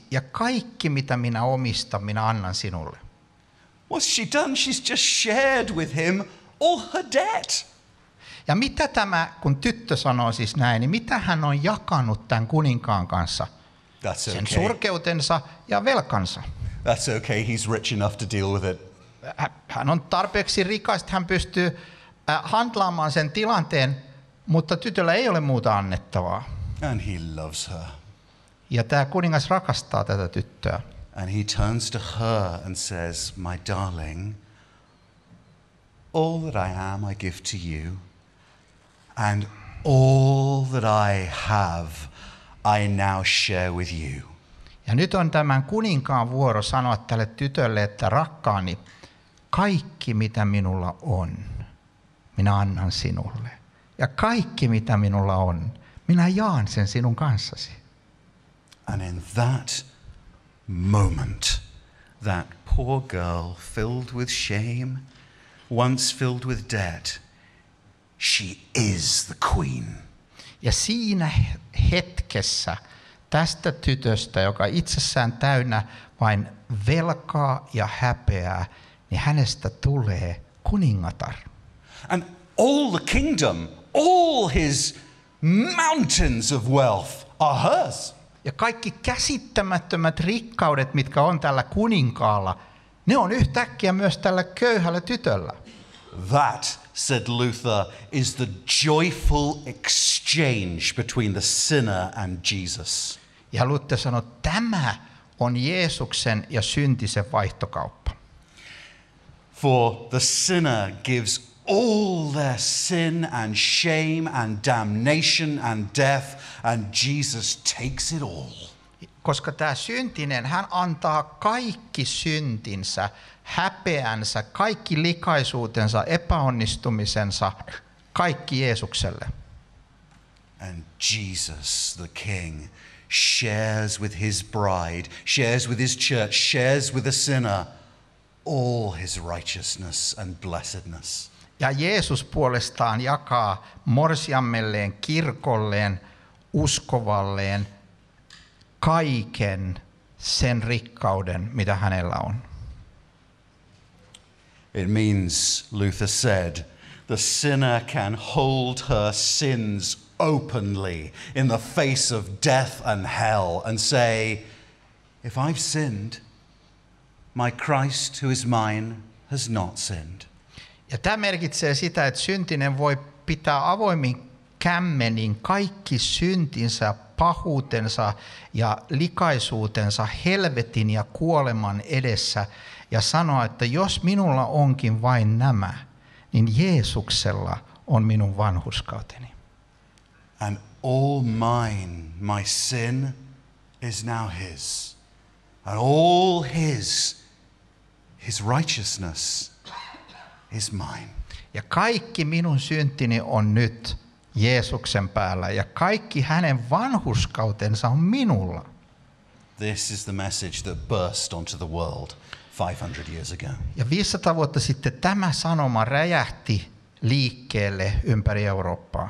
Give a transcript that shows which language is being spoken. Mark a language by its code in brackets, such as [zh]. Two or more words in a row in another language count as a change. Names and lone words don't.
[fi] Ja kaikki mitä minä omistan, minä annan sinulle. [en] What's she done? She's just shared with him all her debt. [fi] Ja mitä tämä, kun tyttö sanoo siis näin, niin mitä hän on jakanut tämän kuninkaan kanssa? Sen surkeutensa ja velkansa. [en] That's okay, he's rich enough to deal with it. [fi] Hän on tarpeeksi rikas, että hän pystyy handlaamaan sen tilanteen, mutta tytöllä ei ole muuta annettavaa. [en] And he loves her. [fi] Ja tämä kuningas rakastaa tätä tyttöä. [en] And he turns to her and says, my darling, all that I am I give to you, and all that I have I now share with you. [fi] Ja nyt on tämän kuninkaan vuoro sanoa tälle tytölle, että rakkaani, kaikki mitä minulla on, minä annan sinulle. Ja kaikki mitä minulla on, minä jaan sen sinun kanssasi. [en] And in that moment, that poor girl filled with shame, once filled with debt, she is the queen. [fi] Ja siinä hetkessä tästä tytöstä, joka itsessään täynnä vain velkaa ja häpeää, niin hänestä tulee kuningatar. [en] And all the kingdom, all his mountains of wealth are hers. [fi] Ja kaikki käsittämättömät rikkaudet, mitkä on tällä kuninkaalla, ne on yhtäkkiä myös tällä köyhällä tytöllä. [en] That, said Luther, is the joyful exchange between the sinner and Jesus. [fi] Ja Luther sanoi, että tämä on Jeesuksen ja syntisen vaihtokauppa. [en] For the sinner gives all their sin and shame and damnation and death, and Jesus takes it all. [fi] Koska tämä syntinen, hän antaa kaikki syntinsä, häpeänsä, kaikki likaisuutensa, epäonnistumisensa, kaikki Jeesukselle. [en] And Jesus, the King, shares with his bride, shares with his church, shares with the sinner all his righteousness and blessedness. [fi] Ja Jeesus puolestaan jakaa morsiammelleen, kirkolleen, uskovalleen kaiken sen rikkauden, mitä hänellä on. [en] It means, Luther said, the sinner can hold her sins openly in the face of death and hell and say, if I've sinned, my Christ who is mine has not sinned. [fi] Ja tämä merkitsee sitä, että syntinen voi pitää avoimin kämmenin kaikki syntinsä, pahuutensa ja likaisuutensa helvetin ja kuoleman edessä ja sanoa, että jos minulla onkin vain nämä, niin Jeesuksella on minun vanhurskauteni. [en] And all mine, my sin, is now his. And all his righteousness is mine. [fi] Ja kaikki minun syntini on nyt Jeesuksen päällä ja kaikki hänen vanhurskautensa on minulla. [en] This is the message that burst onto the world 500 years ago. [fi] Ja 500 vuotta sitten tämä sanoma räjähti liikkeelle ympäri Eurooppaa.